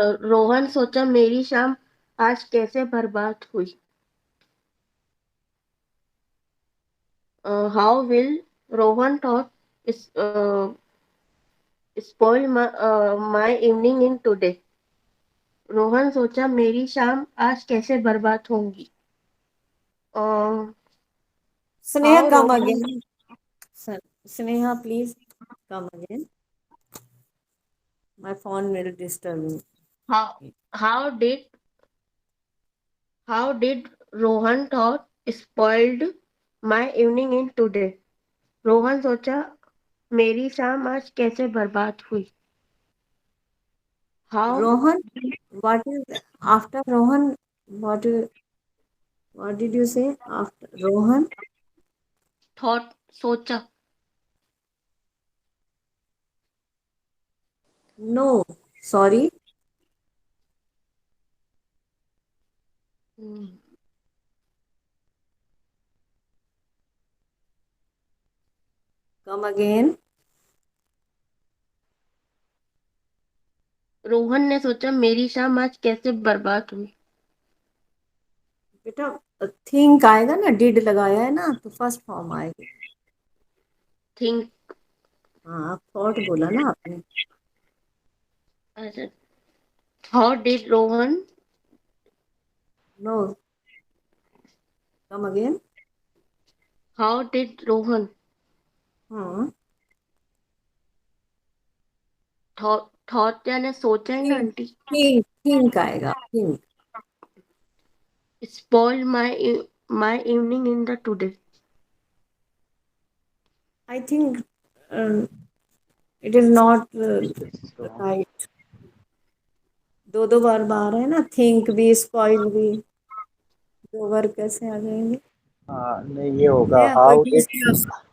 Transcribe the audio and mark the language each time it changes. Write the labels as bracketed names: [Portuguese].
[Hindi] रोहन सोचा मेरी शाम आज कैसे बर्बाद हुई. [English] How will Rohan thought is spoil my evening in today? Rohan सोचा मेरी शाम आज कैसे बर्बाद होंगी. Sneha How come Rohan again Sneha please come again my phone will disturb me how how did Rohan thought spoiled my evening in today? [Hindi] Rohan सोचा मेरी शाम आज कैसे बर्बाद हुई. [English] How Rohan what is after Rohan what what did you say after Rohan thought सोचा. no sorry come again [Hindi] Rohan ने सोचा मेरी शाम आज कैसे बर्बाद हुई. बेटा थिंक आएगा ना डिड लगाया है ना तो फर्स्ट फॉर्म आएगी [English] Think. [Hindi] हाँ थॉट बोला ना आपने [English] अच्छा. How did Rohan no come again how did Rohan [Hindi] हाँ thought यानी सोचा है ना [English] think [Hindi] आंटी. थिंक आएगा think [English] Spoil my evening in the today. [Hindi] I think it is not right दो दो बार है ना थिंक भी स्पॉइल भी दो बार कैसे आ जाएंगे नहीं, ये होगा नया कोई दूसरा